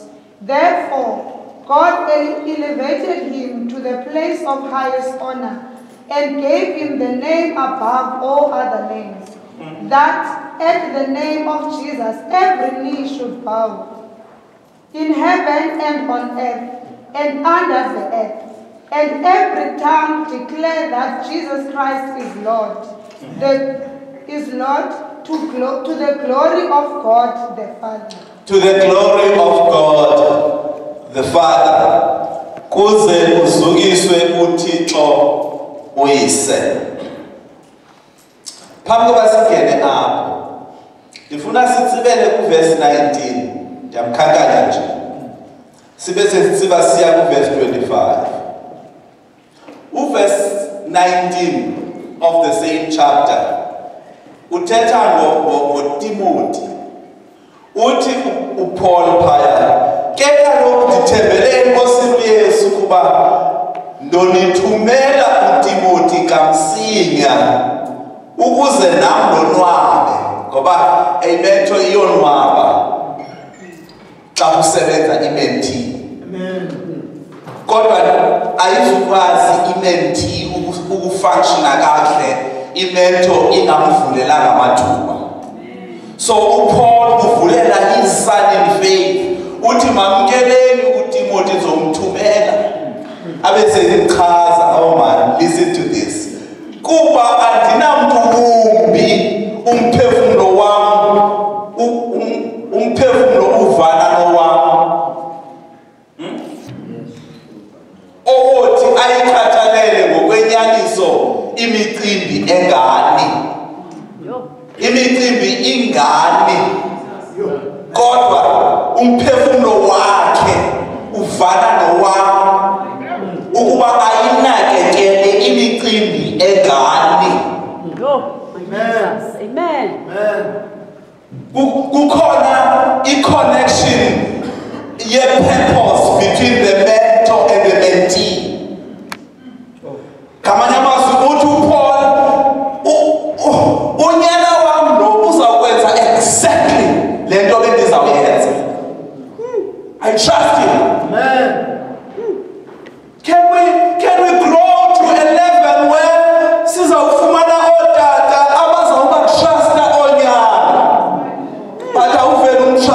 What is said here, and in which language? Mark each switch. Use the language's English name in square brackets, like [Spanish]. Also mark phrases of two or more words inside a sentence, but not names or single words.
[English] Therefore, God elevated him to the place of highest honor and gave him the name above all other names, that at the name of Jesus every knee should bow, in heaven and on earth and under the earth, and every tongue declare that Jesus Christ is Lord, to the glory of God the Father. To the glory of God the Father. [Xhosa] Kuze uzukiswe uThixo uyise. Phambi kokuba singene apho ndifuna sitsibele kuverse 19 ndiyamkhankanya nje sibe sesiba siya kuverse 25. Uverse 19 [English] of the same chapter [Xhosa] uthetha ngoTimoti. Uthi uPaul phaya ke kaloku ndithembele enkosini uYesu kuba ndonithumela uTimoti kamsinya ukuze nam ndonwabe ngoba imetho iyonwaba xa kusebenza imenti. Amen. Kodwa ayizukwazi imenti ukufunctiona kahle imetho ingamvulelanga amathuba. So uPaul uvulela [English] his son in faith [Xhosa] uthi mamkeleni uTimoti zomthumela abese imchaza. [English] Oh man, listen to this. [Xhosa] Kuba andinamntu wumbi umphefumulo wami umphefumulo uvana nowami othi ayikhathalele ngokwenyaniso imicimbi engani. Imicimbi ingani kodwa umphefumulo wakhe uvana nowami ukuba ayinakekele imicimbi engani. Amen. Kukhona i-connection ye-purpose [English] between the mentor and the mentee. [Xhosa] Kamanye amazwi uthi uPaul unyana wami lo uzakwenza exactly lento bendizawuyenza. [English] I trust him. Amen. Can we grow to a level where [Xhosa] sizawufumana otata abazawuba trusta onyana [English] but awuvela